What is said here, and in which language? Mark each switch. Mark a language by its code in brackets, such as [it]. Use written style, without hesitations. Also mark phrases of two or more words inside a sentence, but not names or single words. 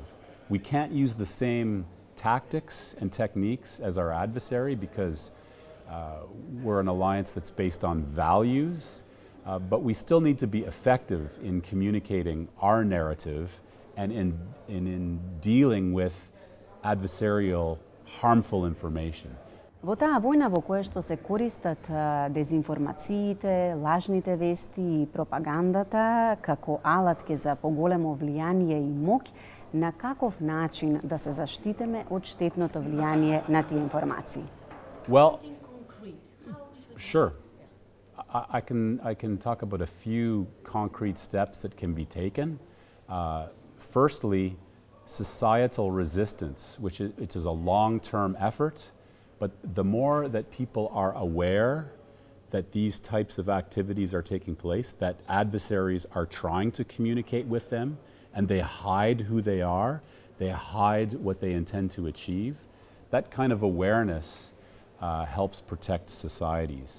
[en] We can't use the same tactics and techniques as our adversary because we're an alliance that's based on values, but we still need to be effective in communicating our narrative and in dealing with adversarial, harmful information. [mk] Во таа војна во која што се користат дезинформациите, лажните вести и пропагандата како алатки за поголемо влијание и моќ, на каков начин да се заштитиме од штетното влијание на тие информации? [en] Well, sure. I can talk about a few concrete steps that can be taken. firstly, societal resistance, which is a long-term effort, but the more that people are aware that these types of activities are taking place, that adversaries are trying to communicate with them, and they hide who they are, they hide what they intend to achieve, that kind of awareness helps protect societies.